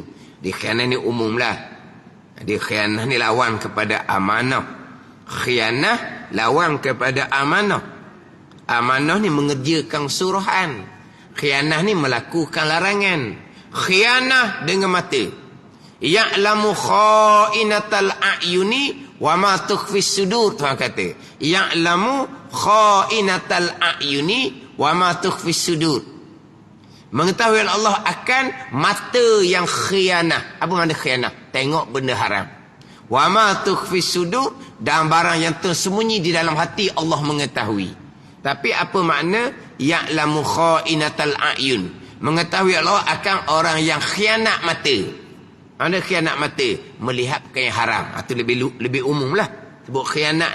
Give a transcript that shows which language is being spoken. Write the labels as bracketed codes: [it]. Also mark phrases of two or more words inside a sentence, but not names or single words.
[ms] Dia khianah ni umum lah. Dia khianah ni lawan kepada amanah. Khianah lawan kepada amanah. Amanah ni mengerjakan suruhan. Khianah ni melakukan larangan. Khianah dengan mata. [ar] يعلم خائنة الأعين وما تخفي الصدور. [ms] Tuhan kata. [ar] يعلم خائنة الأعين وما تخفي الصدور. [ms] Mengetahui Allah akan mata yang khianah. Apa makna khianah? Tengok benda haram. [ar] وما تخفي الصدور, [ms] dan barang yang tersembunyi di dalam hati Allah mengetahui. Tapi apa makna [ar] يعلم خائنة الأعين? [ms] Mengetahui Allah akan orang yang khianat mata. Ada khianat mata, melihat perkara yang haram. Itu lebih umum lah. Sebut khianat ni.